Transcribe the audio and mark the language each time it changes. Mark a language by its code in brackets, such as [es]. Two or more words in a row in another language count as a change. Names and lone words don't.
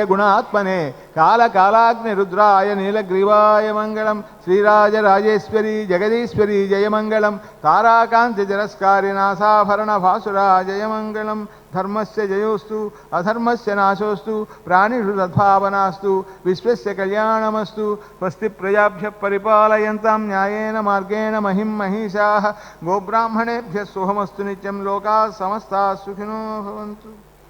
[sa] గుణాత్మనే కాలకాలాగ్ని రుద్రాయ నీలగ్రీవాయ మంగళం శ్రీరాజరాజేశ్వరి జగదీశ్వరి జయమంగళం తారాకాంతి తిరస్కారి నాసాభరణ భాసురా జయమంగళం ధర్మస్య జయోస్తు అధర్మస్య నాశోస్తు ప్రాణిషు సద్భావనాస్తు విశ్వస్య కళ్యాణమస్తు స్వస్తి ప్రజాభ్య పరిపాలయంతాం న్యాయేన మార్గేణ మహిం మహిషాః గోబ్రాహ్మణేభ్యः శుభమస్తు నిత్యం లోకాः సమస్తాः సుఖినో భవంతు.